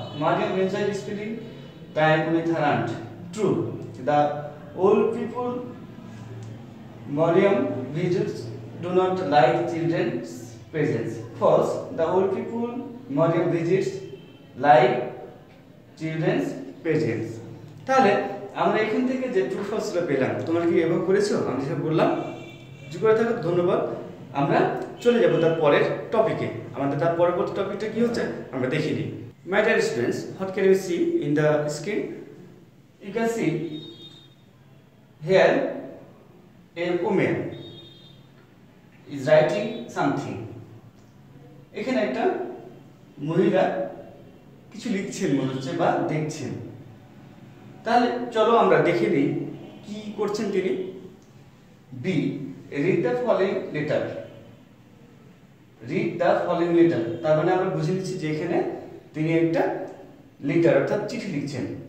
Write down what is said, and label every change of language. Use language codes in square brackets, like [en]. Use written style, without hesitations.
[en] Mariam enjoyed spending time with her aunt. True. The old people Mariam visits do not like children's presence. False. The old people Mariam visits like children's presence. [bn] তাহলে আমরা এখান থেকে যে true ফলসগুলো পেলাম, তোমরা কি এভাবে করেছো? আমি যেভাবে বললাম যদি করে থাকো ধন্যবাদ। আমরা চলে যাব তার পরের টপিকে। আমাদের তার পরবর্তী টপিকটা কি হচ্ছে আমরা দেখে নিই। [en] My dear students, what can you see in the screen? You can see here a woman is writing something. [bn] এখানে একটা মহিলা কিছু লিখছেন মনে হচ্ছে বা দেখছেন। তাহলে চলো আমরা দেখে নিই কি করছেন তিনি। B, [en] Read the following letter. Read the following letter [bn] তার মানে আমরা বুঝে নিচ্ছি যে এখানে তিনি একটা লেটার অর্থাৎ চিঠি লিখছেন।